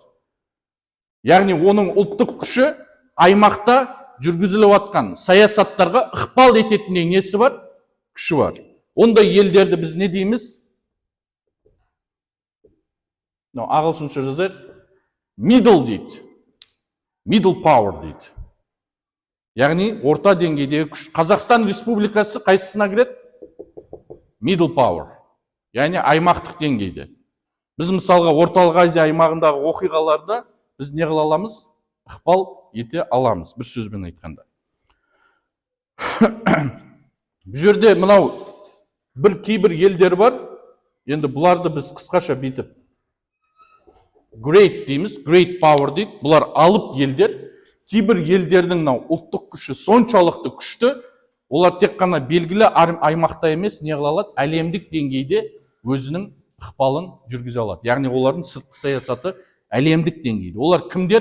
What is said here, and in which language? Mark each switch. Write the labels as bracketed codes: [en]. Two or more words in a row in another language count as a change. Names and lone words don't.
[kk] Яғни оның ұлттық күші аймақта жүргізіліп жатқан саясаттарға ықпал ететіндей несі бар? Күші бар. Ондай елдерді біз не дейміз? Ағылшынша жазайық. Middle дейді. [en] Middle power [kk] дейді. Яғни орта деңгейдегі күш. Қазақстан Республикасы қайсысына кіреді? [en] Middle power. [kk] Яғни аймақтық деңгейде. Біз мысалға Орталық Азия аймағындағы оқиғаларда біз не қыла аламыз? Ықпал ете аламыз, бір сөзбен айтқанда. Бұл жерде мынау кейбір елдер бар. Енді бұларды біз қысқаша бүйтіп great дейміз, [en] great power [kk] дейді. Бұлар алып елдер. Кейбір елдердің ұлттық күші соншалықты күшті, олар тек қана белгілі аймақта емес, не қыла алады? Әлемдік деңгейде өзінің ықпалын жүргізе алады. Яғни олардың сыртқы саясаты әлемдік деңгейде. Олар кімдер?